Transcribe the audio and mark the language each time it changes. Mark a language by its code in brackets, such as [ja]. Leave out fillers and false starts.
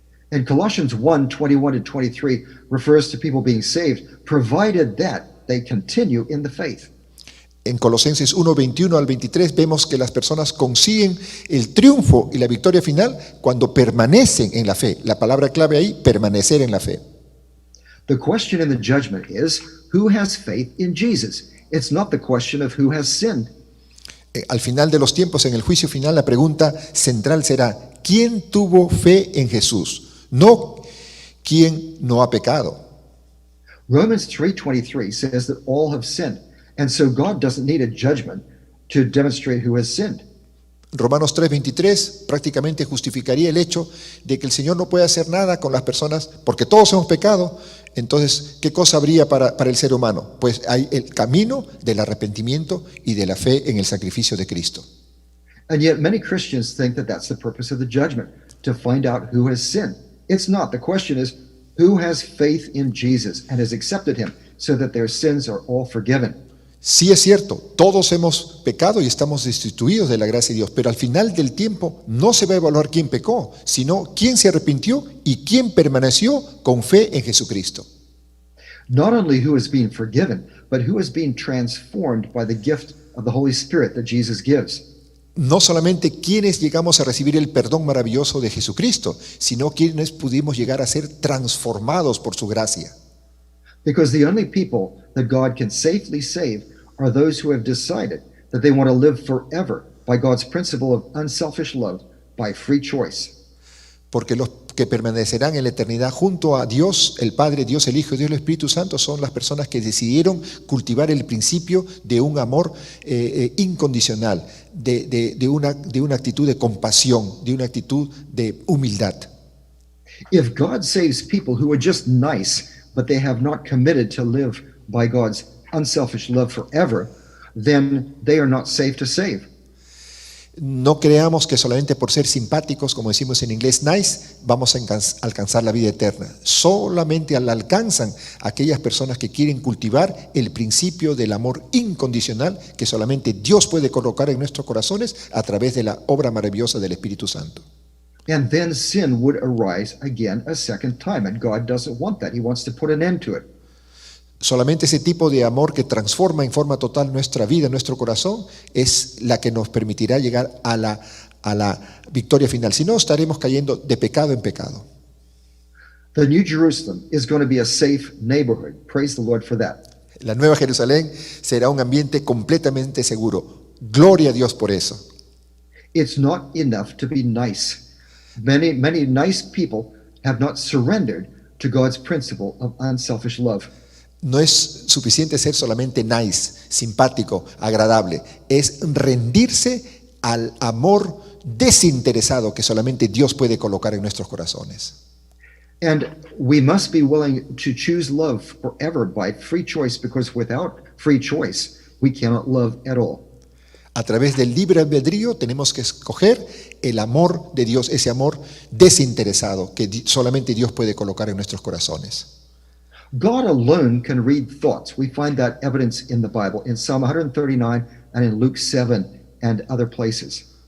[en] And Colossians 1, 21 and 23 refers to people being saved, provided that they continue in the faith. [es] En Colosenses 1, 21 al 23 vemos que las personas consiguen el triunfo y la victoria final cuando permanecen en la fe. La palabra clave ahí, permanecer en la fe. [en] The question in the judgment is, who has faith in Jesus? It's not the question of who has sinned. [es] Al final de los tiempos, en el juicio final, la pregunta central será, ¿quién tuvo fe en Jesús? No, ¿quién no ha pecado? [en] Romans 3:23 says that all have sinned, and so God doesn't need a judgment to demonstrate who has sinned. [es] Romanos 3:23 prácticamente justificaría el hecho de que el Señor no puede hacer nada con las personas porque todos hemos pecado. Entonces, ¿qué cosa habría para el ser humano? Pues hay el camino del arrepentimiento y de la fe en el sacrificio de Cristo. [en] And yet many Christians think that that's the purpose of the judgment, to find out who has sinned. It's not. The question is, who has faith in Jesus and has accepted him so that their sins are all forgiven? [es] Sí es cierto, todos hemos pecado y estamos destituidos de la gracia de Dios, pero al final del tiempo no se va a evaluar quién pecó, sino quién se arrepintió y quién permaneció con fe en Jesucristo. [en] Not only who has been forgiven, but who has been transformed by the gift of the Holy Spirit that Jesus gives. [es] No solamente quienes llegamos a recibir el perdón maravilloso de Jesucristo, sino quienes pudimos llegar a ser transformados por su gracia. [en] Because the only people that God can safely save are those who have decided that they want to live forever by God's principle of unselfish love by free choice. [es] Porque los que permanecerán en la eternidad junto a Dios, el Padre, Dios el Hijo y Dios el Espíritu Santo son las personas que decidieron cultivar el principio de un amor incondicional, de una actitud de compasión, de una actitud de humildad. [en] If God saves people who are just nice, but they have not committed to live by God's unselfish love forever, then they are not safe to save. [es] No creamos que solamente por ser simpáticos, como decimos en inglés, nice, vamos a alcanzar la vida eterna. Solamente la alcanzan aquellas personas que quieren cultivar el principio del amor incondicional que solamente Dios puede colocar en nuestros corazones a través de la obra maravillosa del Espíritu Santo. [en] And then sin would arise again a second time, and God doesn't want that. He wants to put an end to it. [es] Solamente ese tipo de amor que transforma en forma total nuestra vida, nuestro corazón, es la que nos permitirá llegar a la victoria final. Si no, estaremos cayendo de pecado en pecado. [en] The New Jerusalem is going to be a safe neighborhood. Praise the Lord for that. [es] La Nueva Jerusalén será un ambiente completamente seguro. Gloria a Dios por eso. [en] It's not enough to be nice. Many nice people have not surrendered to God's principle of unselfish love. [es] No es suficiente ser solamente nice, simpático, agradable. Es rendirse al amor desinteresado que solamente Dios puede colocar en nuestros corazones. [en] And we must be willing to choose love forever by free choice, because without free choice, we cannot love at all. [es] A través del libre albedrío tenemos que escoger el amor de Dios, ese amor desinteresado que solamente Dios puede colocar en nuestros corazones. [en] God alone can read thoughts. We find that evidence in the Bible, in Psalm 139 and in Luke 7 and other places.